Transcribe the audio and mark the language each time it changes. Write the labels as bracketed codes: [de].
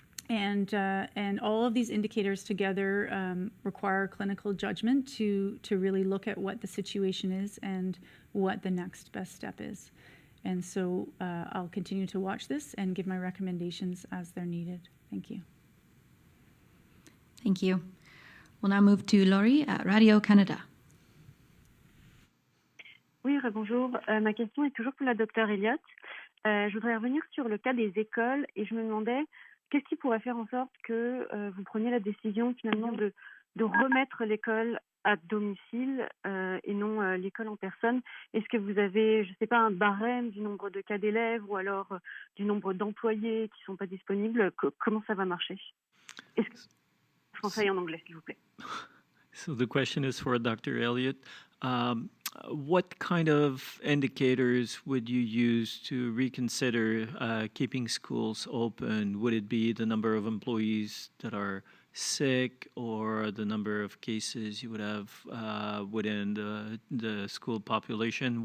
[en] And all of these indicators together require clinical judgment to really look at what the situation is and what the next best step is. And so I'll continue to watch this and give my recommendations as they're needed. Thank you. Thank you. We'll now move to Laurie at Radio-Canada. [fr] Oui, bonjour. Ma question est toujours pour la docteure Elliott. Je voudrais revenir sur le cas des écoles et je me demandais qu'est-ce qui pourrait faire en sorte que vous preniez la décision finalement de remettre l'école à domicile et non l'école en personne. Est-ce que vous avez, je ne sais pas, un barème du nombre de cas d'élèves ou alors du nombre d'employés qui ne sont pas disponibles? Comment ça va marcher? Français et en anglais, s'il vous plaît. [en] So the question is for Dr. Elliott. What kind of indicators would you use to reconsider keeping schools open? Would it be the number of employees that are sick or the number of cases you would have within the school population?